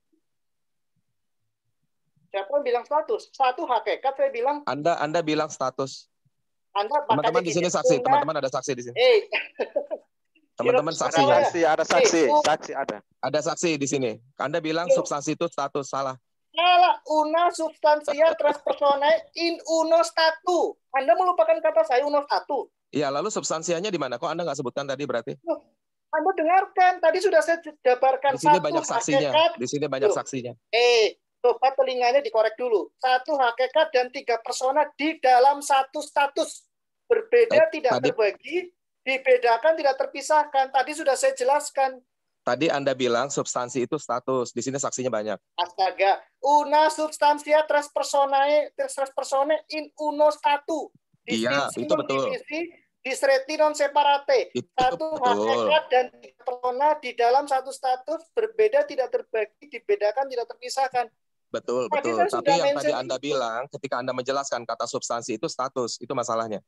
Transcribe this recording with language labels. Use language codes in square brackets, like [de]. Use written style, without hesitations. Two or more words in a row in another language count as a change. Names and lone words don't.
[id] Siapa yang bilang status? Satu hakikat, saya bilang. Anda bilang status. Anda Teman-teman di sini saksi. Teman-teman ada saksi di sini. Teman-teman saksi. Ada saksi. Ada saksi di sini. Anda bilang substansi itu status, salah. Salah. [la] Una substantia tres personae in uno statu. [id] Anda melupakan kata saya [la] uno statu. [id] Iya, lalu substansianya di mana? Kok Anda nggak sebutkan tadi berarti? Anda dengarkan. Tadi sudah saya jabarkan. Di sini satu banyak saksinya. hakikat. Di sini banyak saksinya. Coba telinganya dikorek dulu. Satu hakikat dan 3 persona di dalam satu status. Berbeda, tidak terbagi, dibedakan, tidak terpisahkan. Tadi sudah saya jelaskan. Tadi Anda bilang substansi itu status. Di sini saksinya banyak. Astaga. [la] Una substantia tres personae in uno statu. [id] Iya, itu betul. [la] Divisi, disreti non separate. [id] Satu hakikat dan 3 persona di dalam satu status. Berbeda, tidak terbagi, dibedakan, tidak terpisahkan. Betul. Tapi yang tadi Anda bilang, ketika Anda menjelaskan kata substansi itu status, itu masalahnya.